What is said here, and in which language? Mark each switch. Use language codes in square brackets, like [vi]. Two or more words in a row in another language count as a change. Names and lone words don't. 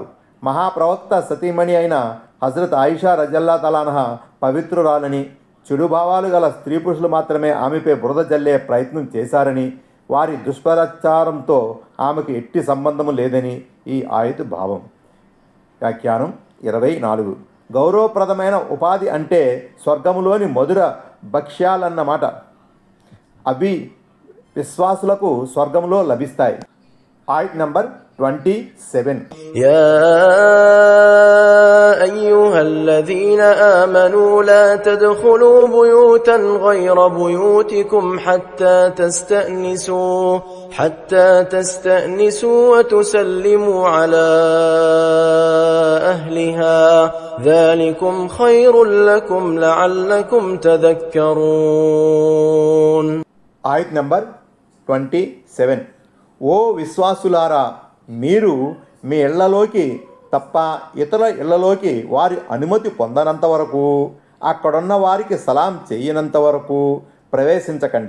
[te] మహాప్రవక్త సతీమణి అయిన హజరత్ ఆయిషా [ar] رضي الله تعالى عنها [te] పవిత్రురాలని, చెడు భావాలు గల స్త్రీ పురుషులు మాత్రమే ఆమెపై బురద జల్లే ప్రయత్నం చేశారని, వారి దుష్ప్రచారంతో ఆమెకు ఎట్టి సంబంధము లేదని ఈ ఆయతు భావం. వ్యాఖ్యానం 24. గౌరవప్రదమైన ఉపాధి అంటే స్వర్గములోని మధుర భక్ష్యాలన్నమాట. అవి విశ్వాసులకు స్వర్గంలో లభిస్తాయి. ఆయత్ నంబర్ 27. [ar] يا أيها الذين آمنوا لا تدخلوا بيوتا غير بيوتكم حتى تستأنسوا وتسلموا على أهلها ذلكم خير لكم لعلكم تذكرون. [te] ఆయత్ నంబర్ 27. ఓ విశ్వాసులారా, మీరు మీ ఇళ్లలోకి తప్ప ఇతర ఇళ్లలోకి వారి అనుమతి పొందనంత వరకు, అక్కడున్న వారికి సలాం చేయనంత వరకు ప్రవేశించకండి.